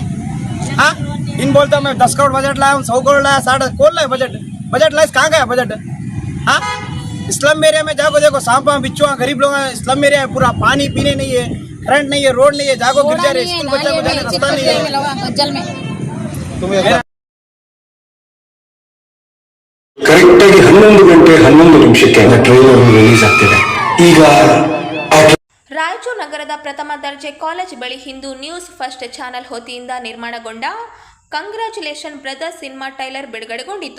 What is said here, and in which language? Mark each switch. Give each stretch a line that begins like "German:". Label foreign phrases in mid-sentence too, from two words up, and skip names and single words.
Hindi: हाँ, इन बोलता मैं 10 करोड़ बजट लाया, 100 करोड़ लाया, 60 कौन लाया बजट लाया कहाँ गया बजट? हाँ,
English: slum area
Hindi: में जाको देखो, सांपा बिच्छुआ गरीब लोग
English: slum area
Hindi: है पूरा. पानी पीने नहीं है, करंट नहीं है, रोड नहीं है, जाको गिर जा रहे, स्कूल बच्चा को जाने रास्ता नहीं है.
Kannada: ಕರೆಕ್ಟಾಗಿ 11 ಗಂಟೆ 11 ನಿಮಿಷಕ್ಕೆ
English: trailer release
Kannada: ಆಗ್ತಿದೆ. ಈಗ ರಾಯಚೂರು ನಗರದ ಪ್ರಥಮ ದರ್ಜೆ ಕಾಲೇಜ್ ಬಳಿ ಇಂದು
English: News First channel
Kannada: ವತಿಯಿಂದ ನಿರ್ಮಾಣಗೊಂಡ ಕಂಗ್ರ್ಯಾಚುಲೇಷನ್ ಬ್ರದರ್ಸ್
English: cinema trailer
Kannada: ಬಿಡುಗಡೆಗೊಂಡಿತು.